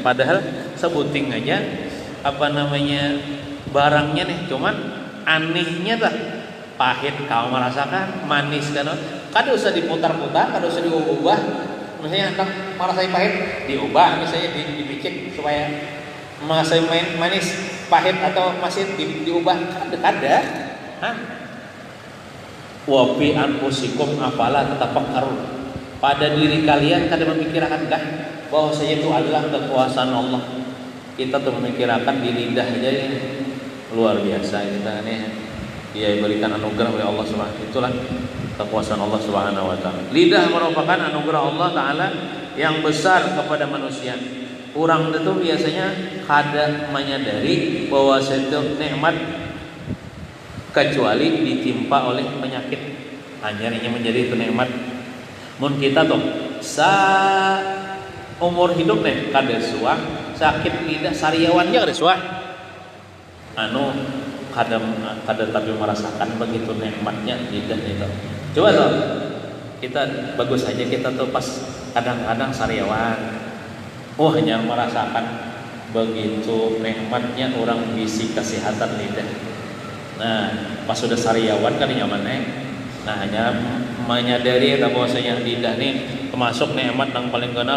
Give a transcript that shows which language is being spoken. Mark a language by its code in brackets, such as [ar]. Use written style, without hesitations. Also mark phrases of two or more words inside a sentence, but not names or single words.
[bjn] Padahal sebuting aja apa namanya barangnya nih, cuman anehnya dah pahit kau merasakan, manis kan, kada usah diputar-putar, kada usah diubah. Misalnya hendak merasakan pahit diubah, misalnya dipicik supaya merasakan manis, pahit atau masin diubah, kada. [ar] وفي أنفسكم أفلا تتفكرون. [bjn] Pada diri kalian kada memikirkan kah bahwa saya itu adalah kekuasaan Allah. Kita tuh memikirkan di lidah aja ini luar biasa kita nih. [id] Dia berikan anugerah oleh Allah Subhanahu. Itulah kekuasaan Allah [ar] سبحانه وتعالى. [id] Lidah merupakan anugerah Allah Taala yang besar kepada manusia. Orang itu biasanya kada menyadari bahwa satu nikmat kecuali ditimpa oleh penyakit. Hanya menjadi itu nikmat. [bjn] Mun kita tuh sa umur hidup nih kada suah sakit lidah sariawan aja kada suah anu kada tapi merasakan begitu nikmatnya lidah itu. Coba tuh kita bagus saja kita tuh pas kadang-kadang sariawan hanya merasakan begitu nikmatnya orang bisi kesehatan lidah. Nah pas sudah sariawan kan nyaman nah hanya menyadari bahwasanya lidah nih termasuk nikmat yang paling kenal.